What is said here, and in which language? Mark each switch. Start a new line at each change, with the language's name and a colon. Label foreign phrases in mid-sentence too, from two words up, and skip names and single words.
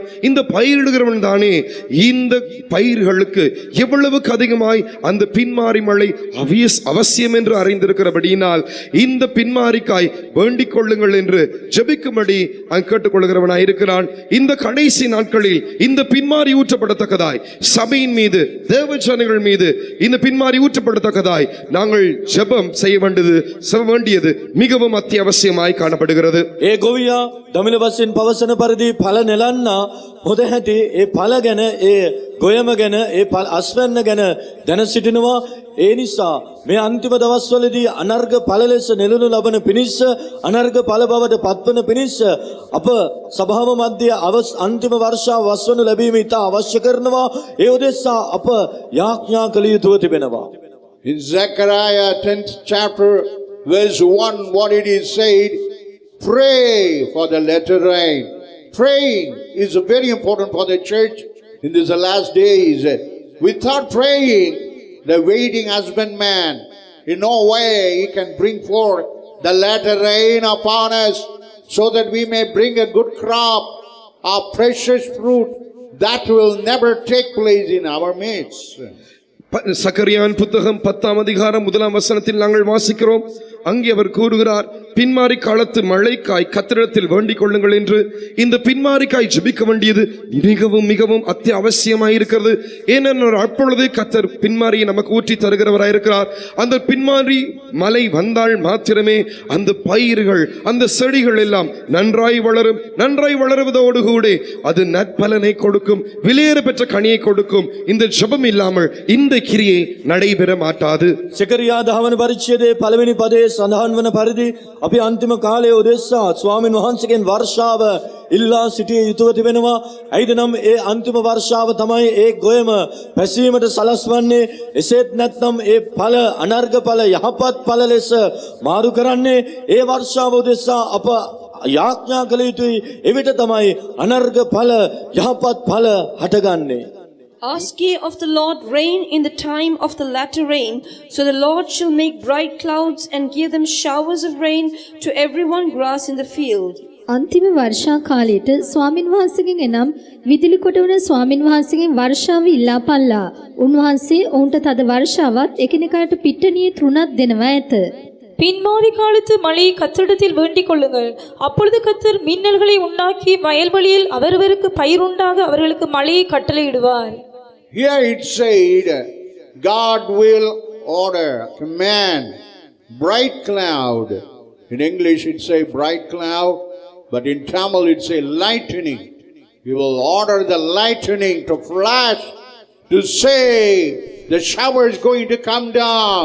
Tamil: இந்த பயிரிடுகிறவன் தானே இந்த பயிர்களுக்கு எவ்வளவுக்கு அதிகமாய் அந்த பின்மாறி மழை அவசியம் என்று அறிந்திருக்கிறபடியினால் இந்த பின்மாரிக்காய் வேண்டிக் கொள்ளுங்கள் என்று ஜெபிக்கும்படி கேட்டுக்கொள்கிறவனாய் இருக்கிறான். இந்த கடைசி நாட்களில் இந்த பின்மாரி ஊற்றப்படத்தக்கதாய் சபையின் மீது தேவஜனங்கள் மீது இந்த பின்மாரி ஊற்றப்படத்தக்கதாய் நாங்கள் ஜெபம் செய்ய வேண்டியது மிகவும் அத்தியாவசியமாய் காணப்படுகிறது.
Sinhala: ඒ ගොවියා දමිළ වශයෙන් පවසන පරිදි ඵල නෙලන්න හොඳ හැටි ඒ ඵල ගැන ඒ ගොයම ගැන ඒ අස්වැන්න ගැන දැන සිටිනවා. ඒ නිසා මේ අන්තිම දවස්වලදී අනර්ග ඵල ලෙස නෙළනු ලබන පිණිස අනර්ග ඵල බවට පත්වන පිණිස අප සභාව මැදේ අන්තිම වර්ෂාව වස්වනු ලැබීම ඉතා අවශ්‍ය කරනවා. ඒ උදෙසා අප යාඥා කළ යුතුව තිබෙනවා.
English: In Zechariah 10th chapter verse 1, what it is said, pray for the latter rain. Praying is very important for the church in these last days. Without praying, the waiting husbandman, in no way he can bring forth the latter rain upon us, so that we may bring a good crop of precious fruit that will never take place in our midst.
Tamil: சக்கரியாவின் புத்தகம் 10ஆம் அதிகாரம் 1ஆம் வசனத்தில் நாங்கள் வாசிக்கிறோம். அங்கே அவர் கூறுகிறார், பின்மாரி காலத்து மழைக்காய் கர்த்தரிடத்தில் வேண்டிக் கொள்ளுங்கள் என்று. இந்த பின்மாரிக்காய் ஜெபிக்க வேண்டியது மிகவும் மிகவும் அத்தியாவசியமாயிருக்கிறது. ஏனென்றால் அப்பொழுது கர்த்தர் பின்மாரியை நமக்கு ஊற்றி தருகிறவராயிருக்கிறார். அந்த பின்மாரி மழை வந்தால் மாத்திரமே அந்த பயிர்கள் அந்த செடிகள் எல்லாம் நன்றாய் வளரும். நன்றாய் வளருவதோடு கூட அது நற்பலனை கொடுக்கும், விலையேற பெற்ற கனியை கொடுக்கும். இந்த ஜெபம் இல்லாமல் இந்த கிரியை நடைபெற மாட்டாது.
Sinhala: සකරියා දහවන පරිච්ඡේදයේ පළවෙනි පදයේ සඳහන් වන පරිදි අපි අන්තිම කාලයේ උදෙසා ස්වාමීන් වහන්සේගෙන් වර්ෂාව ඉල්ලා සිටිය යුතුව තිබෙනවා. ඇයිද නම් ඒ අන්තිම වර්ෂාව තමයි ඒ ගොයම පැසීමට සලස්වන්නේ. එසේත් නැත්නම් ඒ ඵල අනර්ග ඵල යහපත් ඵල ලෙස මාරු කරන්නේ. ඒ වර්ෂාව උදෙසා අප යාඥා කළ යුතුයි. එවිට තමයි අනර්ග ඵල යහපත් ඵල හටගන්නේ.
English: Ask ye of the Lord rain in the time of the latter rain, so the Lord shall make bright clouds and give them showers of rain to everyone grass in the field.
Sinhala: අන්තිම වර්ෂා කාලයට ස්වාමින් වහන්සේගෙන් එනම් විදුලි කොට වන ස්වාමින් වහන්සේගෙන් වර්ෂාව ඉල්ලා පල්ලා. උන්වහන්සේ ඔවුන්ට තද වර්ෂාවත් එකිනෙකාට පිට්ටනියේ තෘණක් දෙනවා ඇත.
Tamil: பின்மாரி காலத்து மழையை கர்த்தரிடத்தில் வேண்டிக் கொள்ளுங்கள். அப்பொழுது கர்த்தர் மின்னல்களை உண்டாக்கி வயல்வெளியில் அவரவருக்கு பயிருண்டாக அவர்களுக்கு மழையை கட்டளையிடுவார்.
English: Here it said, God will order, command, bright cloud. In English it say bright cloud, but in Tamil it say lightning. He will order the lightning to flash, to say the shower is going to come down.